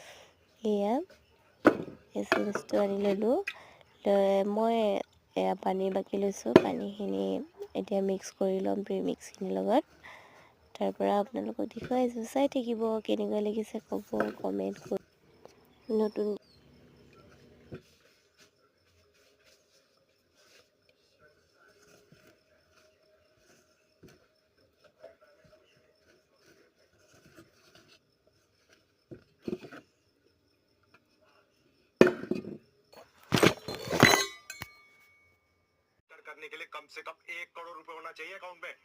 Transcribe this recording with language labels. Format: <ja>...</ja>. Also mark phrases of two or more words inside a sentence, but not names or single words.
<as>এচেঞ্চটো আনি ল'লোঁ। মই পানী বাকি লৈছোঁ। পানীখিনি এতিয়া মিক্স কৰি ল'ম প্ৰিমিক্সখিনিৰ লগত। তাৰপৰা আপোনালোকক দেখুৱাইছোঁ, চাই থাকিব। কেনেকুৱা লাগিছে ক'ব, কমেণ্ট কৰি। নতুন</as> <hi>करने के लिए कम से कम 1 करोड़ रुपए होना चाहिए अकाउंट में।</hi>